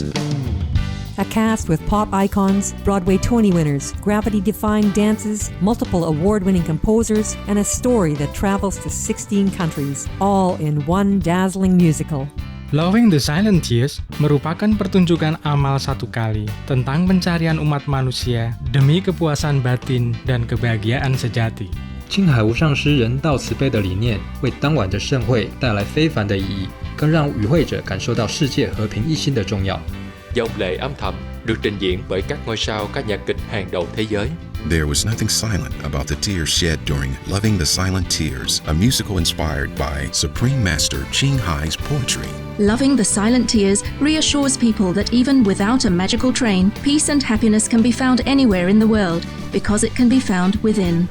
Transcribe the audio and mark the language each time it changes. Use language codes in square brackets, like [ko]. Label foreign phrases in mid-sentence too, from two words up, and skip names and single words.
[en] A cast with pop icons, Broadway Tony winners, gravity-defying dances, multiple award-winning composers, and a story that travels to 16 countries, all in one dazzling musical. [id] Loving the Silent Tears merupakan pertunjukan amal satu kali tentang pencarian umat manusia demi kepuasan batin dan kebahagiaan sejati. [zh] 青海无上师人道慈悲的理念为当晚的盛会带来非凡的意义，更让与会者感受到世界和平一心的重要。 [vi] Dòng lệ âm thầm được trình diễn bởi các ngôi sao ca nhạc kịch hàng đầu thế giới. [en] There was nothing silent about the tears shed during Loving the Silent Tears, a musical inspired by Supreme Master Ching Hai's poetry. Loving the Silent Tears reassures people that even without a magical train, peace and happiness can be found anywhere in the world because it can be found within.